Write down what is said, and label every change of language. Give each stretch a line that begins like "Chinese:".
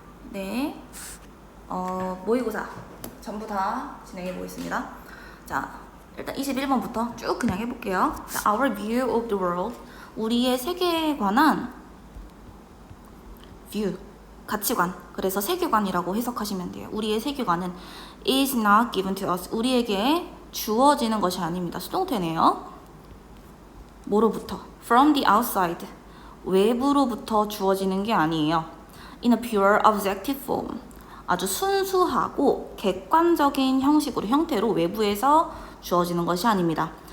Korean: 네, 모의고사 전부 다 진행해 보겠습니다. 자, 일단 21번부터 쭉 그냥 해볼게요.
English: 자, Our view of the world,
Korean: 우리의 세계에 관한
English: view,
Korean: 가치관. 그래서 세계관이라고 해석하시면 돼요. 우리의 세계관은
English: is not given to us,
Korean: 우리에게 주어지는 것이 아닙니다. 수동태네요. 뭐로부터?
English: From the outside,
Korean: 외부로부터 주어지는 게 아니에요.
English: In a pure objective form,
Korean: 아주 순수하고 객관적인 형식으로, 형태로 외부에서 주어지는 것이 아닙니다.